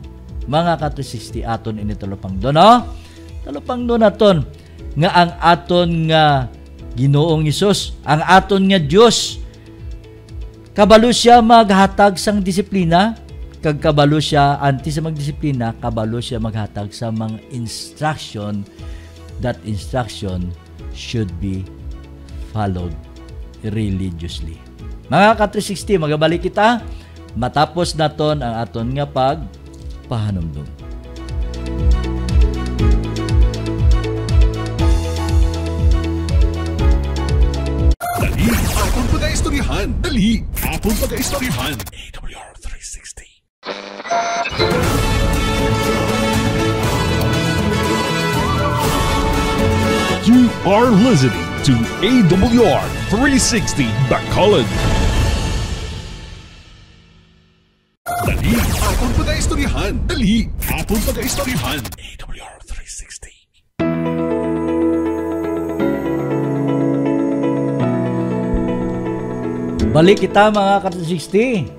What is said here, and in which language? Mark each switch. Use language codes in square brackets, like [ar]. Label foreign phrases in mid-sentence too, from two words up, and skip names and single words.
[hil] Mga ka-360 aton ini talupang do, no? Talupang do naton nga ang aton nga Ginoong Hesus, ang aton nga Dios, kabalo siya maghatag sang disiplina, kag kabalo siya anti sa magdisiplina, kabalo siya maghatag sa mga instruction. [en] That instruction should be followed religiously. [hil] Mga ka-360, magabalik kita matapos naton ang aton nga pagpahanumdum. Dali, Apon Pag-Aistoryahan. Dali, Apon Pag-Aistoryahan. AWR 360. [en] You are listening to AWR 360 Bacolod. [hil] Dali, Apon Pag-Aistoryahan. Dali, Apon Pag-Aistoryahan. AWR 360. Balik kita mga ka-360.